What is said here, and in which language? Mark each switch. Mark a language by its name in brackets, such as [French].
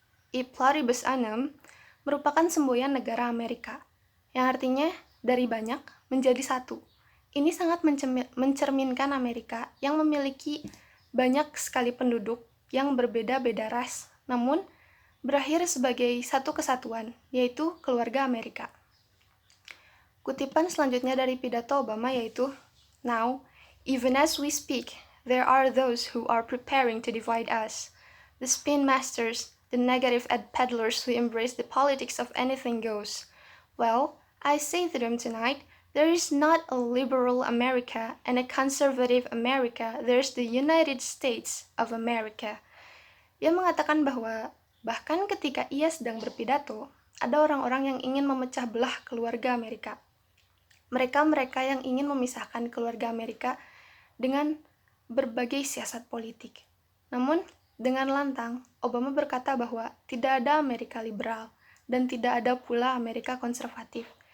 [Indonesian] E pluribus unum merupakan semboyan negara Amerika, yang artinya dari banyak menjadi satu. Ini sangat mencerminkan Amerika yang memiliki banyak sekali penduduk yang berbeda-beda ras, namun berakhir sebagai satu kesatuan, yaitu keluarga Amerika. Kutipan selanjutnya dari pidato Obama yaitu, [English] "Now, even as we speak, there are those who are preparing to divide us. The spin masters, the negative ed peddlers who embrace the politics of anything goes. Well, I say to them tonight, there is not a liberal America and a conservative America, there's the United States of America." [Indonesian] Ia mengatakan bahwa bahkan ketika ia sedang berpidato, ada orang-orang yang ingin memecah belah keluarga Amerika. Mereka-mereka yang ingin memisahkan keluarga Amerika dengan berbagai siasat politik. Namun, dengan lantang, Obama berkata bahwa tidak ada Amerika liberal dan tidak ada pula Amerika konservatif.